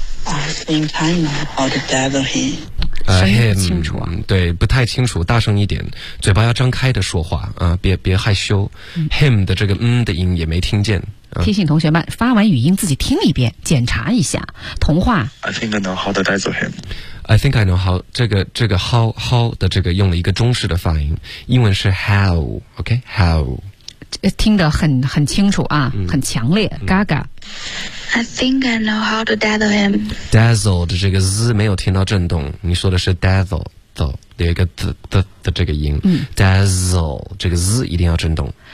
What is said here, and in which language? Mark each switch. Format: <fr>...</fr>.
<en>I think I know how to dazzle him</en> <zh>声音不清楚啊、对不太清楚大声一点嘴巴要张开的说话、别害羞、him 的这个嗯的音也没听见提醒同学们发完语音自己听一遍检查一下同话</zh> <en>I think I know how to dazzle him I think I know how</en> <zh>这个 how 的这个用了一个中式的发音英文是 how OK how 听得很清楚啊、很强烈、Gaga</zh> <en>I think I know how to dazzle him</en> <zh>dazzle 的这个 z 没有听到震动你说的是 dazzle 的一个 的这个音、dazzle 这个 z 一定要震动</zh>